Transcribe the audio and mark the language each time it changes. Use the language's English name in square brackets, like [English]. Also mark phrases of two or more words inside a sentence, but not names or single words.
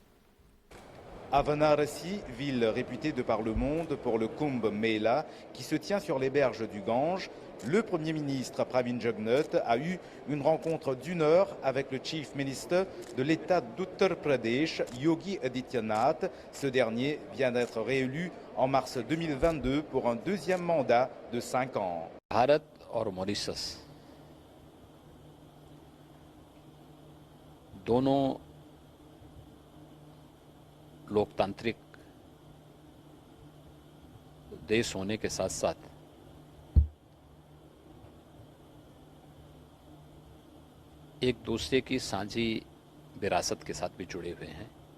[French] À Varanasi, ville réputée de par le monde pour le Kumbh Mela qui se tient sur les berges du Gange, le Premier ministre Pravin Jugnauth a eu une rencontre d'1 heure avec le [English] Chief Minister [French] de l'État d'Uttar Pradesh, Yogi Adityanath. Ce dernier vient d'être réélu en mars 2022 pour un deuxième mandat de 5 ans. [Hindi] भारत और मॉरिशस दोनों लोकतांत्रिक देश होने के साथ साथ एक दूसरे की साझी विरासत के साथ भी जुड़े हुए हैं।